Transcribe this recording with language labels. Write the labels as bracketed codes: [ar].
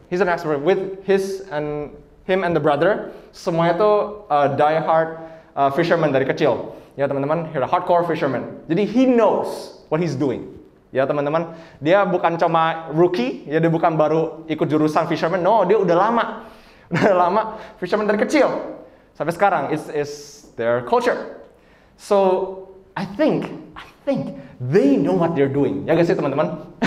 [en] He's an expert with him and the brother. [id] Semuanya itu [en] die-hard fisherman [id] dari kecil. Ya, teman-teman, [en] he's a hardcore fisherman. [id] Jadi [en] he knows what he's doing. [id] Ya, teman-teman, dia bukan cuma rookie, ya, dia bukan baru ikut jurusan fisherman. [en] No, [id] dia udah lama fisherman dari kecil sampai sekarang. [en] It's their culture. So I think they know what they're doing. [id] Ya guys, teman-teman.